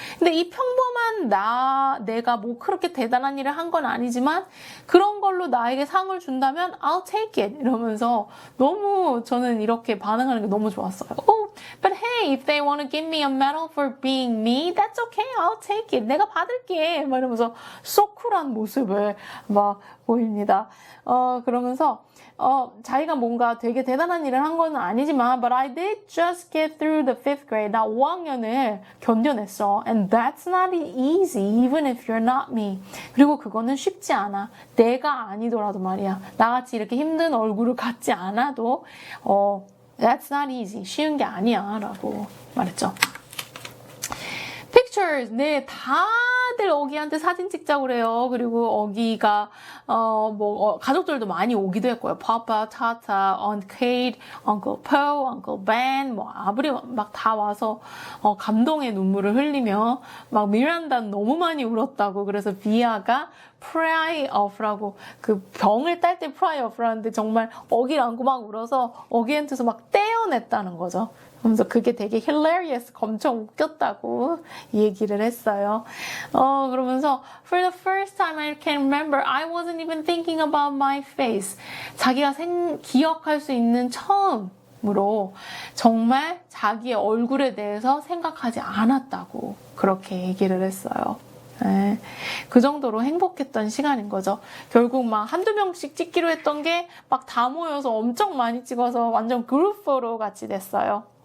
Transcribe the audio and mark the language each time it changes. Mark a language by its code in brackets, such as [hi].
[ko] 근데 이 평범한 내가 뭐 그렇게 대단한 일을 한 건 아니지만 그런 걸로 나에게 상을 준다면 [en] I'll take it [ko] 이러면서 너무 저는 이렇게 반응하는 게 너무 좋았어요. [en] Oh, but hey, if they want to give me a medal for being me, that's okay, I'll take it. [ko] 내가 받을게. 막 이러면서 [en] so cool [ko] 한 모습을 막 보입니다. 그러면서 자기가 뭔가 되게 대단한 일을 한 건 아니지만 [en] but I did just get through the 5th grade. [ko] 나 5학년을 견뎌냈어. [en] And that's not easy even if you're not me. [ko] 그리고 그거는 쉽지 않아. 내가 아니더라도 말이야. 나같이 이렇게 힘든 얼굴을 갖지 않아도 [en] that's not easy. [ko] 쉬운 게 아니야 라고 말했죠. [en] Pictures. [ko] 네, 다들 어기한테 사진 찍자고 그래요. 그리고 어기가 가족들도 많이 오기도 했고요. Papa, Tata, Aunt Kate, Uncle Poe, Uncle Ben, 아버지 막 다 와서 감동의 눈물을 흘리며 막 미란다는 너무 많이 울었다고. 그래서 비아가 pry off라고 그 병을 딸 때 pry off라는데 정말 어기를 안고 막 울어서 어기한테서 막 떼어냈다는 거죠. 그러면서 그게 되게 hilarious, 엄청 웃겼다고 얘기를 했어요. [en] 그러면서 for the first time I can remember, I wasn't even thinking about my face. [ko] 자기가 기억할 수 있는 처음으로 정말 자기의 얼굴에 대해서 생각하지 않았다고 그렇게 얘기를 했어요. 네, 그 정도로 행복했던 시간인 거죠. 결국 막 한두 명씩 찍기로 했던 게 막 다 모여서 엄청 많이 찍어서 완전 그룹 포토 같이 됐어요.